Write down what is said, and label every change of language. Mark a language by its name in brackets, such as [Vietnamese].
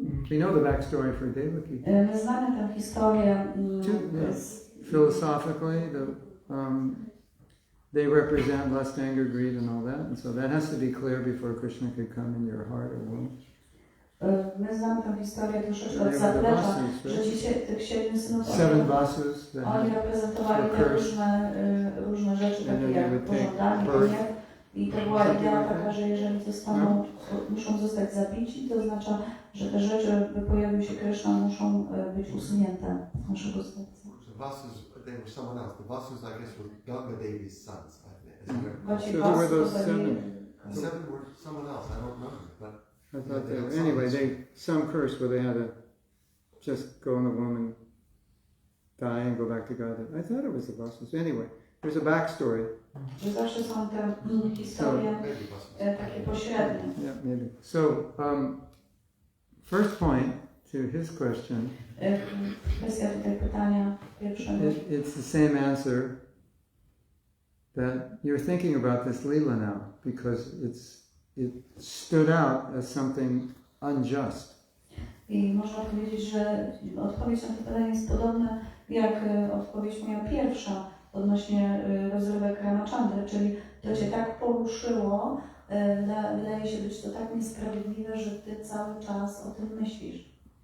[English] We know the backstory for Devaki. [Polish] My znamy tę historię. [English] Philosophically, they represent lust, anger, greed, and all that, and so that has to be clear before Krishna could come in your heart or womb. [Polish] My znamy tę historię troszeczkę od zaplecza, że tych 7 synów oni reprezentowali te różne rzeczy, takie jak pożądanie, gniew. I to była idea taka, że jeżeli muszą zostać zabici, to oznacza, że te rzeczy, by pojawił się Krishna, muszą być usunięte z naszego serca. [English] They were someone else. The Vasus, I guess, were Ganga-devi's sons. So who were those 7? 7 were someone else. I don't remember, but I thought they were. Anyway, some curse where they had to just go in the womb and die and go back to God. I thought it was the Vasus. Anyway, there's a backstory. [Polish] Zawsze są te historie takie pośrednie. [English] Yeah, maybe. So, first point to his question. [Polish] Kwestia tutaj pytania pierwszego. [English] It's the same answer that you're thinking about this Leela now, because it stood out as something unjust. [Polish] I można powiedzieć, że odpowiedź na to pytanie jest podobna jak odpowiedź moja pierwsza odnośnie rozrywek Rāmacandry, czyli to cię tak poruszyło, wydaje się być to tak niesprawiedliwe, że ty cały czas o tym myślisz.